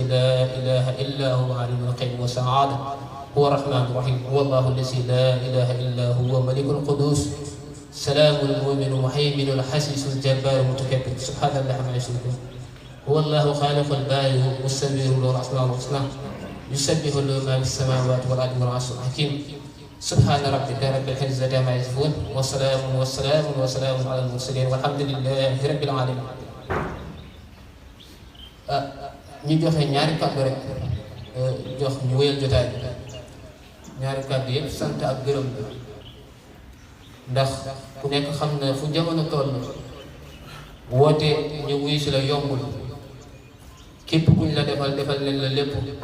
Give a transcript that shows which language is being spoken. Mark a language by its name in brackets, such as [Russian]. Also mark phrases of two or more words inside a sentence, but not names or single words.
[Arabic] لا إله إلا هو عالم الغيب والشهادة هو الرحمن الرحيم هو الله الذي لا إله إلا هو ملك القدوس سلام المؤمن المهيمن الحسيس الجبار المتكبر سبحان الله عما يشركون هو الله خالق البارئ والمصور له الأسماء الحسنى يسبح له ما في السماوات والأرض والعرش الحكيم سبحان ربك رب العزة عما يصفون وسلام على المرسلين والحمد لله رب العالمين. [Wolof] ñu joxe ñaari kàddu rek jox ñu wéyal jotaay bi ñaari kàddu yëpp sant ak gërëm ndax ku nekk xam na fu jamono toll woote ñu wuyu si la yombul képp kuñ la defal leen la lépp